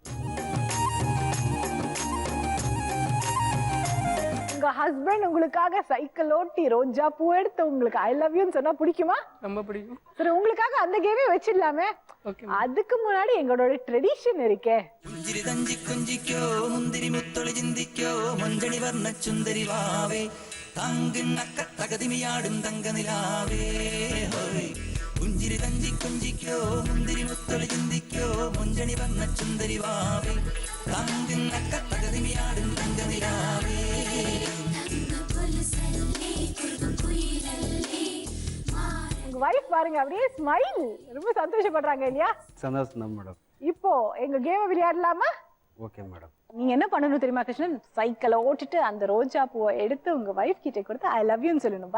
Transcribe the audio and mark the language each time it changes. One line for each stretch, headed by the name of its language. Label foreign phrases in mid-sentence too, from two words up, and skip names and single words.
Tamil: உங்க ஹஸ்பண்ட் உங்களுக்காக சைக்கிள் ஓட்டி ரோஜா பூ எடுத்து உங்களுக்கு
English: I love youன்னு
Tamil: சொன்னா பிடிக்குமா? ரொம்ப பிடிக்கும். சரி, உங்களுக்காக அந்த கேமே வச்சிடலாமே. அதுக்கு முன்னாடி எங்களோட ட்ரெடிஷன் இருக்கே.
Malayalam: പുഞ്ചിരി തഞ്ചി കുഞ്ചിക്കോ മുന്തിരി മുത്തൊളി ചിന്തിക്കോ മുഞ്ചണി വന്ന ചുന്ദരി വാവേ തങ്കിന്നക്ക തകതിമിയാടും തങ്കനിലാവേ.
Tamil: உங்க வைஃப் பாருங்க, அப்படியே ஸ்மைல், ரொம்ப சந்தோஷப்படுறாங்க இல்லையா? சந்தோஷம் தான் மேடம். இப்போ எங்க கேம் விளையாடலாமா? ஓகே மேடம். நீங்க என்ன பண்ணணும் தெரியுமா கிருஷ்ணன்? சைக்கிளை ஓட்டிட்டு அந்த ரோஜா பூவை எடுத்து உங்க வைஃப் கிட்ட கொடுத்து
English: I love youன்னு
Tamil: சொல்லணும்.